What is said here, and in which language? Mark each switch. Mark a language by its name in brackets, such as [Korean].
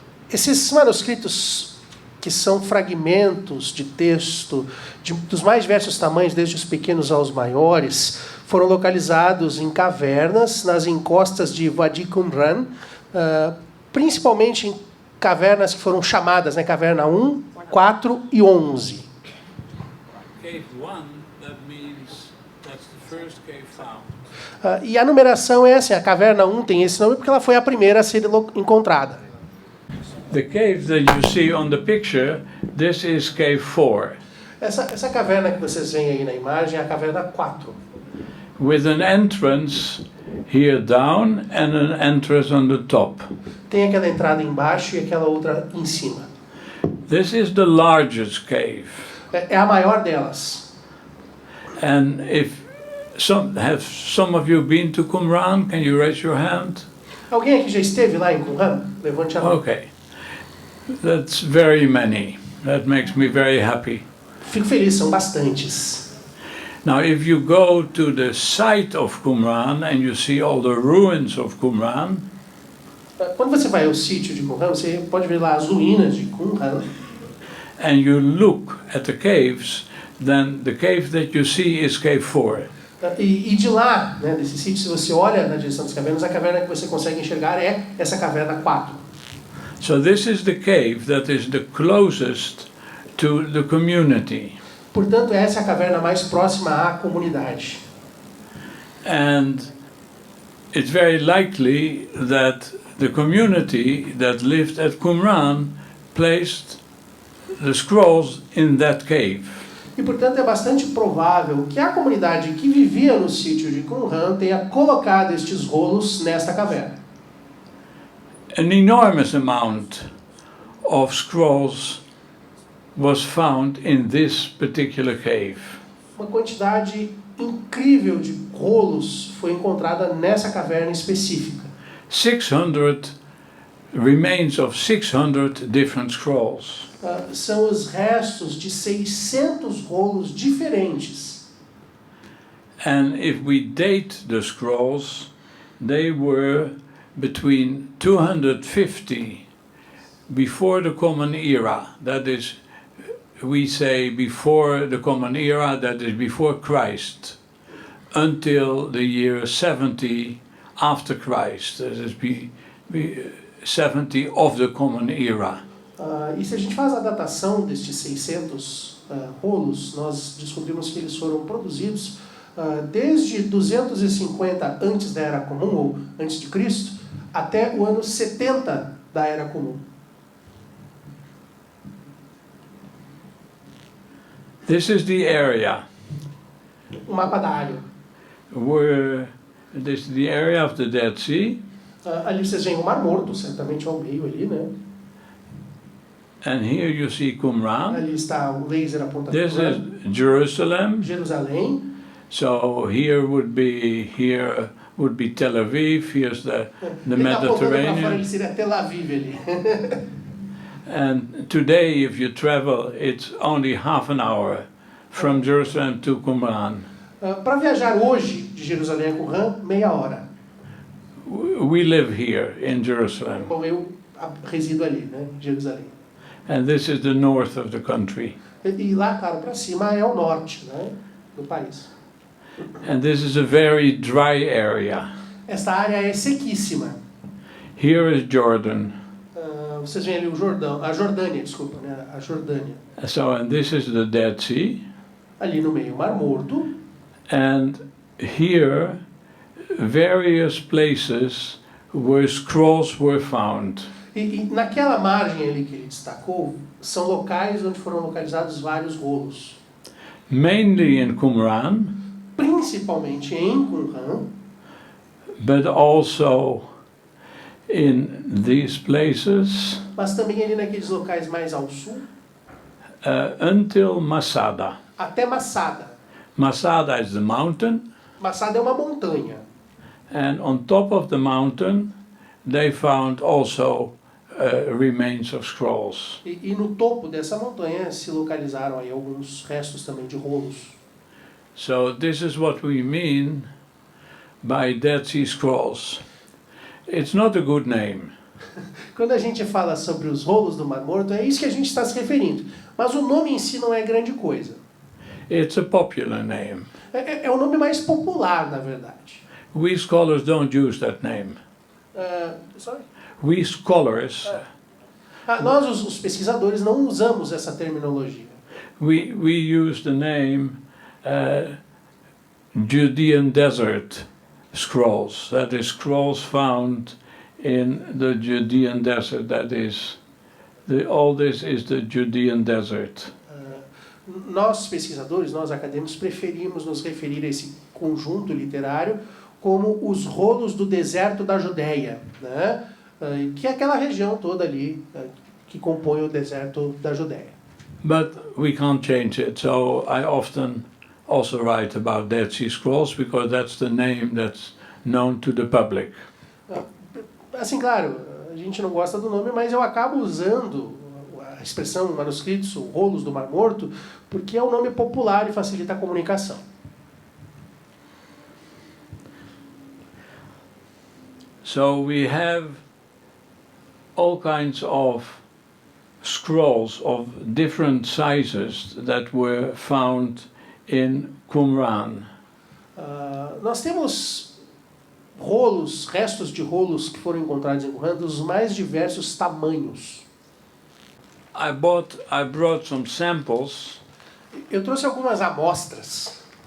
[Portuguese] Esses manuscritos que são fragmentos de texto dos mais diversos tamanhos, desde os pequenos aos maiores, foram localizados em cavernas nas encostas de Wadi Qumran, principalmente em cavernas que foram chamadas, né, caverna 1, 4 e 11. [English] Cave 1, that means that's the first cave found. [Portuguese] E a numeração é assim, a caverna 1 tem esse nome porque ela foi a primeira a ser encontrada. [English] The cave that you see on the picture, this is cave 4. [Portuguese] Essa caverna que vocês veem aí na imagem é a caverna 4. [English] With an entrance here down and an entrance on the top. [Portuguese] Tem aquela entrada embaixo e aquela outra em cima. [English] This is the largest cave. [Portuguese] É a maior delas. [English] And if some of you been to Qumran, can you raise your hand? [Portuguese] Alguém aqui já esteve lá em Qumran? Levante a mão. [English] Okay. That's very many. That makes me very happy. [Portuguese] Fico feliz, são bastantes. [English] Now, if you go to the site of Qumran and you see all the ruins of Qumran, [Portuguese] quando você vai ao sítio de Qumran, você pode ver lá as ruínas de Qumran. [English] And you look at the caves, then the cave that you see is cave 4. [Portuguese] E de lá, né, desse sítio, se você olha na direção das cavernas, a caverna que você consegue enxergar é essa caverna 4. [English] So this is the cave that is the closest to the community. [Portuguese] Portanto, essa é a caverna mais próxima à comunidade. [English] And it's very likely that the community that lived at Qumran placed the scrolls in that cave. [Portuguese] E, portanto, é bastante provável que a comunidade que vivia no sítio de Qumran tenha colocado estes rolos nesta caverna. [English] An enormous amount of scrolls was found in this particular cave. [Portuguese] Uma quantidade incrível de rolos foi encontrada nessa caverna específica. [English] 600 remains of 600 different scrolls. [Portuguese] São os restos de 600 rolos diferentes. [English] And if we date the scrolls, they were between 250 before the Common Era, that is, we say before the Common Era, that is before Christ, until the year 70 after Christ, that is 70 of the Common Era. [Portuguese] E se a gente faz a datação destes 600 rolos, nós descobrimos que eles foram produzidos desde 250 antes da Era Comum, ou antes de Cristo, até o ano 70 da Era Comum. [English] This is the area. [Portuguese] O mapa da área. [English] Where this is the area of the Dead Sea. [Portuguese] Ali vocês veem o Mar Morto, certamente ao meio ali, né? [English] And here you see Qumran. [Portuguese] Ali está o laser apontado para [English] This is Jerusalem. [Portuguese] Jerusalém. [English] So here would be Tel Aviv. Here's the Mediterranean. [Portuguese] Ele seria Tel Aviv ali. [English] And today, if you travel, it's only half an hour from Jerusalem to Qumran. [Portuguese] Para viajar hoje de Jerusalém a Qumran, meia hora. [English] We live here in Jerusalem. [Portuguese] Bom, eu resido ali, né, em Jerusalém. [English] And this is the north of the country. [Portuguese] E lá, claro, para cima é o norte, né, do país. [English] And this is a very dry area. [Portuguese] Esta área é sequíssima. [English] Here is Jordan. [Portuguese] Vocês veem ali o Jordão, a Jordânia, desculpa, né, a Jordânia. [English] So, and this is the Dead Sea. [Portuguese] Ali no meio, o Mar Morto. [English] And here, various places where scrolls were found. [Portuguese] E naquela margem ali que ele destacou, são locais onde foram localizados vários rolos. [English] Mainly in Qumran. [Portuguese] Principalmente em Qumran. [English] But also in these places. [Portuguese] Mas também ali naqueles locais mais ao sul. [English] Until Masada. [Portuguese] Até Masada. [English] Masada is the mountain. [Portuguese] Masada é uma montanha. [English] And on top of the mountain, they found also remains of scrolls. [Portuguese] E no topo dessa montanha se localizaram aí alguns restos também de rolos. [English] So this is what we mean by Dead Sea Scrolls. It's not a good name. [Portuguese] Quando a gente fala sobre os rolos do Mar Morto, é isso que a gente está se referindo. Mas o nome em si não é grande coisa. [English] It's a popular name. [Portuguese] É o nome mais popular, na verdade. [English] We scholars don't use that name. Sorry? We scholars, [Portuguese] Nós, os pesquisadores, não usamos essa terminologia. [English] we use the name Judean Desert Scrolls. That is scrolls found in the Judean desert. That is, all this is the Judean desert. [Portuguese] Nós, pesquisadores, nós acadêmicos, preferimos nos referir a esse conjunto literário como os rolos do deserto da Judeia, né? Que é aquela região toda ali que compõe o deserto da Judeia. [English] But we can't change it, so I often also write about Dead Sea Scrolls because that's the name that's known to the public. [Portuguese] Assim, claro, a gente não gosta do nome, mas eu acabo usando a expressão manuscritos, ou rolos do Mar Morto, porque é um nome popular e facilita a comunicação. [English] So we have all kinds of scrolls of different sizes that were found in Qumran. [Portuguese] Nós temos rolos, restos de rolos que foram encontrados em Qumran dos mais diversos tamanhos. [English] I brought some samples, [Portuguese] Eu trouxe algumas amostras.